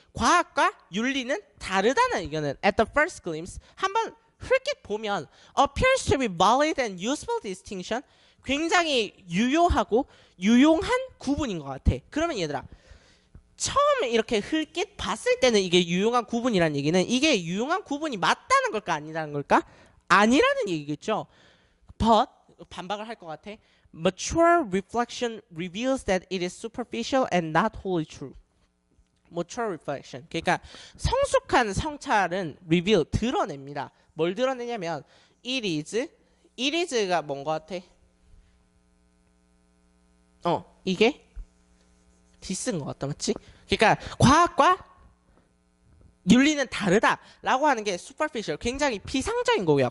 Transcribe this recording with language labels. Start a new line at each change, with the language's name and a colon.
Korean: 과학과 윤리는 다르다는 의견은
English: at the first glimpse
Korean: 한번 흘낏 보면
English: appears to be valid and useful distinction
Korean: 굉장히 유효하고 유용한 구분인 것 같아. 그러면 얘들아 처음에 이렇게 흘낏 봤을 때는 이게 유용한 구분이라는 얘기는 이게 유용한 구분이 맞다는 걸까 아니라는 걸까? 아니라는 얘기겠죠.
English: But
Korean: 반박을 할 것 같아.
English: Mature reflection reveals that it is superficial and not wholly true. Mature reflection.
Korean: 그러니까 성숙한 성찰은 reveal 드러냅니다. 뭘 드러내냐면 it is가 뭔 것 같아? 이게 디스인 것 같다. 맞지? 그러니까 과학과 윤리는 다르다라고 하는 게 superficial 굉장히 비상적인 거고요.